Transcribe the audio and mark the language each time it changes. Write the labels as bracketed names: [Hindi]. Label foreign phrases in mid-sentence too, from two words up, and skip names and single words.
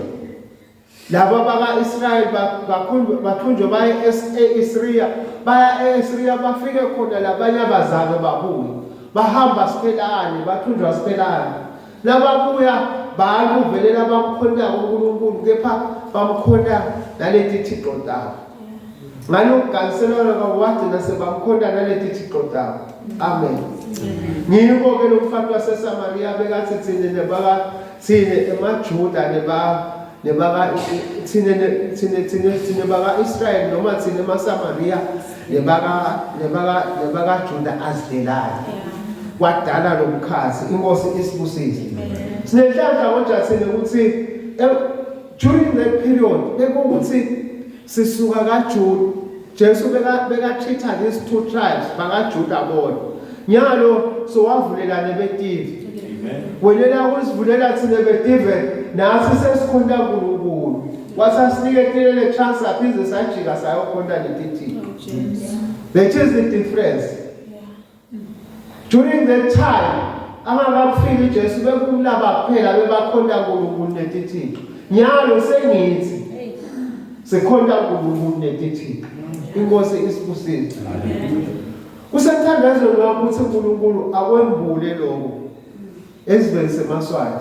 [Swati] Laba baka-Israyeli bathunjwe baye e-Assyria, baya e-Assyria bafike khona labanye abazali babuye. Bahamba siphelane, bathunjwa siphelane. Lababuya baluvelela bamkhonda uNkulunkulu kepha bamkhonda naleti thixo zabo. Ngalokugangiselana kwagcina sebamkhonda naleti thixo zabo. Amen. Ngikho ke lo mfati waseSamaria bekathi thine emaJuda thine baka-Israyeli noma thine emaSamaria nebaka-Juda azilelane. Kwadala lo mkhathi inkosi isibusise. Sinehlandla konja thine ukuthi [English] during that period [Swati] bekuthi sisuka kaJuda Jesu beka-treata [English] these two tribes [Swati] bakaJuda bona. Nyalo sowavulela nebeTivi. Amen. Wenela ukusivulela thine beTivi nathi sesikhonda uNkulunkulu. Wasasinike le chance aphize sajika sayokhonda letithi. [English] That is the difference. During that time [Swati] angakafiki Jesu bekumlaba kuphela bebakhonda uNkulunkulu netithi. Nyalo sengithi sekhonda uNkulunkulu netithi. Inkosi isibusise. Kusenthandazweni ukuthi uNkulunkulu akwembule lokho ezivele semaswati.